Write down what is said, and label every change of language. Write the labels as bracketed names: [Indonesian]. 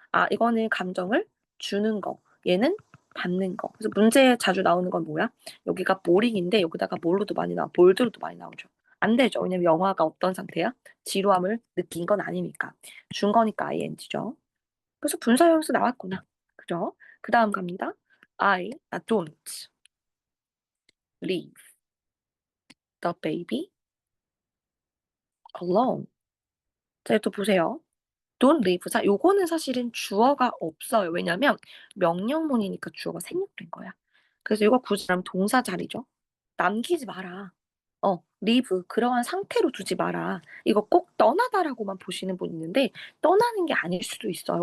[Korean] 이거는 감정을 주는 거. 얘는 받는 거. 그래서 문제에 자주 나오는 건 뭐야? 여기가 모링인데 여기다가 뭘로도 많이 나와. 볼드로도 많이 나오죠. 안 되죠. 왜냐면 영화가 어떤 상태야? 지루함을 느낀 건 아니니까. 준 거니까 ing죠. 그래서 분사형용사 나왔구나. 그죠? 그 다음 갑니다. [English] don't leave the baby alone. [Korean] 자, 또 보세요. [English] don't leave. [Korean] 자, 요거는 사실은 주어가 없어요. 왜냐면 명령문이니까 주어가 생략된 거야. 그래서 이거 굳이 하면 동사 자리죠. 남기지 마라. leave. 그러한 상태로 두지 마라. 이거 꼭 떠나다라고만 보시는 분 있는데 떠나는 게 아닐 수도 있어요.